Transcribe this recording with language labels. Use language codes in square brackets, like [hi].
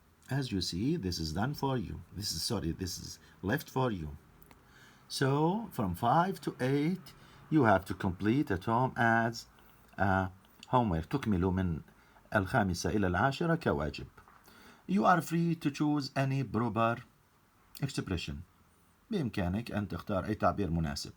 [en] As you see, this is done for you. This is left for you. So from 5 to 8, you have to complete at home as homework. [ar] تكملوا من الخامسة إلى العاشرة كواجب. [en] You are free to choose any proper expression. [ar] بإمكانك أن تختار أي تعبير مناسب.